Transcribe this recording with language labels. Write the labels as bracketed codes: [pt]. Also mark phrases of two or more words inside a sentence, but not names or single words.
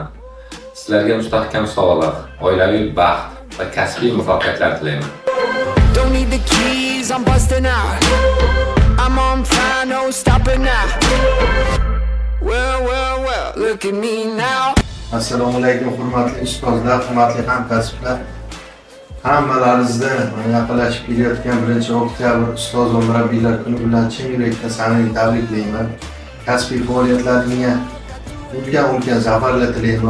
[uz] Sizlarga mustahkam sog'lik, oilaviy baxt va kasbiy muvaffaqiyatlar tilayman. [en] Don't need the keys, I'm busting out. I'm on fire, no stopping now. Well, look at me now. [uz] Assalomu alaykum, hurmatli ustozlar, hurmatli hamkasblar. Hammalaringizni yaqinlashib kelayotgan 1-oktyabr ustoz va murabbiylar kuni bilan chin yurakdan samimiy tabriklayman. Kasbiy faoliyatlaringizga ulkan zafarlar tilayman.